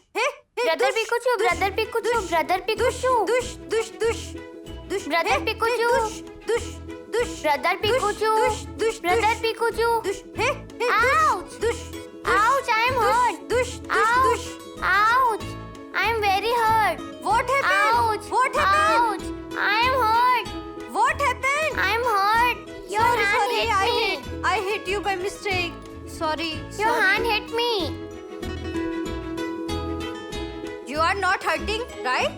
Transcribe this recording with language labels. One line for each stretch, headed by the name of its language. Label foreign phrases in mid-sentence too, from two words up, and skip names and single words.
English: Hey, hey, Brother dush, Pikachu, dush, Brother Pikachu, dush, Brother Pikachu. Dush, dush, dush, dush. Brother Hey, Pikachu. Dush, dush, dush. Brother Pikachu. Dush, dush, Brother dush. Pikachu. Dush, hey, hey, Ouch. dush, dush. Ouch, I am hurt. Dush, dush, Ouch. dush. Ouch. I am very hurt. What happened? Ouch. What happened? Ouch. I am hurt. What happened? I am hurt. Your Sorry, hand sorry, hit me. I hit you by mistake. Sorry. Your hand hit me. You are not hurting, right?